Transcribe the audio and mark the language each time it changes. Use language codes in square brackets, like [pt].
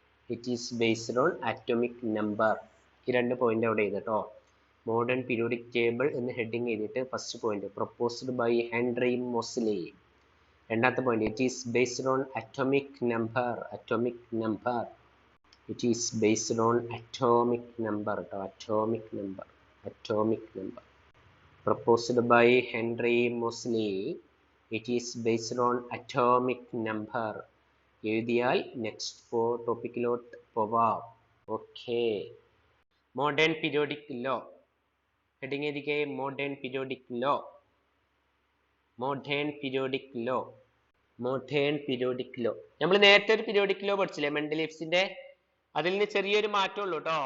[en] It is based on atomic number. [ml] ഈ രണ്ട് point അവിടെ ചെയ്തോ. മോഡേൺ പീരിയോഡിക് ടേബിൾ എന്ന് ഹെഡിങ് ചെയ്തിട്ട് first point [en] Proposed by Henry Moseley. [ml] രണ്ടാമത്തെ point, [en] it is based on atomic number. Atomic number. It is based on atomic number. Atomic number. Atomic number. Proposed by Henry Moseley. It is based on atomic number. [ml] എഴുതിയാൽ next ടോപ്പിക്കിലോട്ട് പോവാം. Okay, modern periodic law. Heading എഴുതിക്കേ, modern periodic law, modern periodic law, modern periodic law. നമ്മൾ നേരത്തെ ഒരു periodic law പഠിച്ചില്ലേ മെൻഡലീവ്സിന്റെ, അതിൽ നിന്ന് ചെറിയൊരു മാറ്റമുള്ളൂ കേട്ടോ.